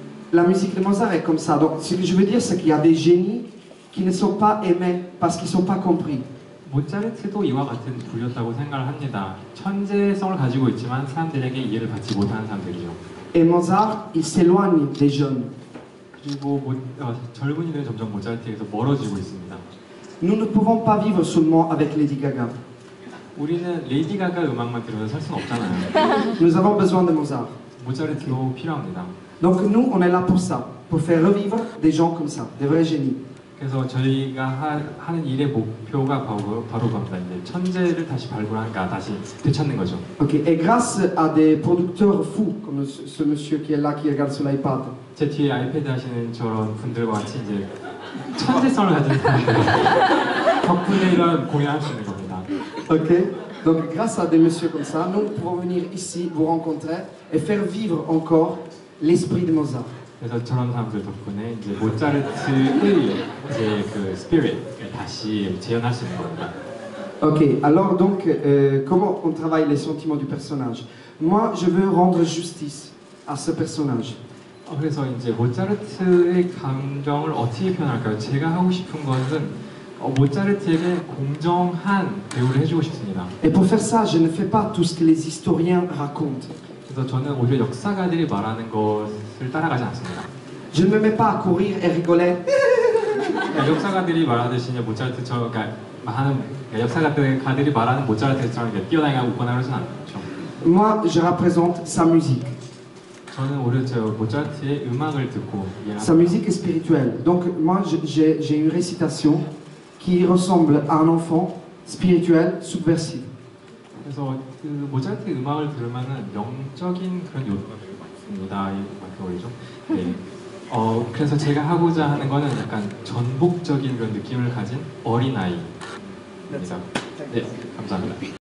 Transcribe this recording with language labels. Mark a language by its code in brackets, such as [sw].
[fr] La musique de Mozart est comme ça. Donc, ce que je veux dire, c'est qu'il y a des génies qui ne sont pas aimés parce qu'ils ne sont pas compris. [ko] 모차르트도 이와 같은 부류였다고 생각을 합니다. 천재성을 가지고 있지만 사람들에게 이해를 받지 못하는 사람들이죠. [fr] Et Mozart, il s'éloigne des jeunes. [ko] 그리고 젊은이들은 점점 모차르트에서 멀어지고 있습니다. [fr] Nous ne pouvons pas vivre seulement avec Lady Gaga. [ko] 우리는 레이디 가가 음악만 들으면서 살 수는 없잖아요. [fr] Nous avons besoin de Mozart. [ko] 모차르트도 필요합니다. [fr] Donc nous, on est là pour ça, pour faire revivre des gens comme ça, des vrais génies. [ko] 그래서 저희가 하는 일의 목표가 바로 겁니다. 이제 천재를 다시 발굴하니까 다시 되찾는 거죠. Ok. [fr] Et grâce à des producteurs fous comme ce monsieur qui est là, qui regarde sur l'iPad. [ko] 제 뒤에 아이패드 하시는 저런 분들과 같이 이제 천재성을 가진 사람들 덕분에 이런 공연할 수 있는 겁니다. Ok. [fr] Donc grâce à des messieurs comme ça, nous pouvons venir ici, vous rencontrer et faire vivre encore l'esprit de Mozart. [ko] 그래서 저런 사람들 덕분에 이제 모차르트의 이제 그 스피릿을 다시 재현할 수 있는 겁니다. [fr] Ok, alors donc, comment on travaille les sentiments du personnage? Moi, je veux rendre justice à ce personnage. [ko] 그래서 이제 모차르트의 감정을 어떻게 표현할까요? 제가 하고 싶은 것은 모차르트에게 공정한 대우를 해주고 싶습니다. [fr] Et pour faire ça, je ne fais pas tout ce que les historiens racontent. [ko] 그래서 저는 오히려 역사가들이 말하는 것을 따라가지 않습니다. [fr] Je ne me mets pas à courir et rigoler. [ko] 그러니까 역사가들이 말하듯이 모차르트처럼 하는 역사가들이 말하는 모차르트처럼 뛰어다니고 웃거나 그러진 않죠. [fr] Moi, je représente sa musique. [ko] 저는 오히려 저 모차르트의 음악을 듣고 [fr] Sa musique est spirituelle. Donc moi, j'ai une récitation qui ressemble à un enfant spirituel, subversif. [ko] 그래서 그 모차르트 음악을 들으면은 영적인 그런 요소가 되게 많습니다. 그 어디죠? 네. 그래서 제가 하고자 하는 거는 약간 전복적인 그런 느낌을 가진 어린아이입니다. 네, 감사합니다.